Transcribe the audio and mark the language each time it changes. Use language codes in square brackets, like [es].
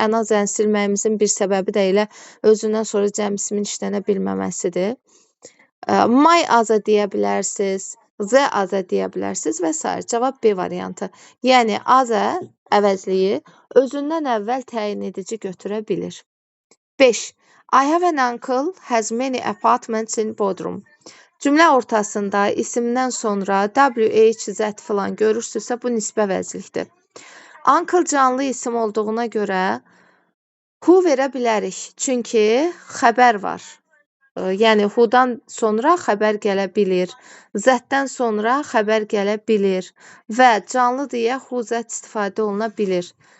[az] Another-əni silməyimizin bir səbəbi də elə özündən sonra cəm ismin işlənə bilməməsidir. My other deyə bilərsiniz, the other deyə bilərsiniz və s. Cavab B variantı. Yəni, other əvəzliyi özündən əvvəl təyin edici götürə bilir. 5. [en] I have an uncle has many apartments in Bodrum. [az] Cümlə ortasında isimdən sonra WHZ falan görürsünüzsə, bu nisbə əvəzlikdir. Uncle canlı isim olduğuna görə who verə bilərik, çünki xəbər var. Yəni, who-dan sonra xəbər gələ bilir. Z-dən sonra xəbər gələ bilir və canlı deyə who-z istifadə oluna bilir.